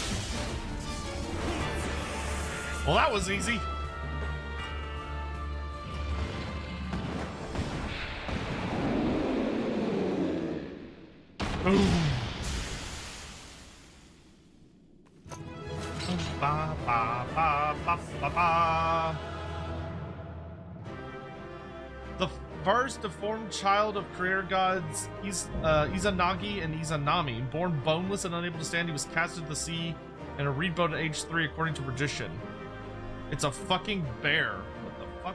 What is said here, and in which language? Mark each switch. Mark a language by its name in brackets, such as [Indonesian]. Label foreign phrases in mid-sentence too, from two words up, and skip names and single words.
[English] Well, that was easy. Ooh. Ba, ba, ba, ba, ba, ba. The first deformed child of career gods Izanagi and Izanami. Born boneless and unable to stand, he was cast into the sea in a reed boat at age 3, according to tradition. It's a fucking bear. What the fuck?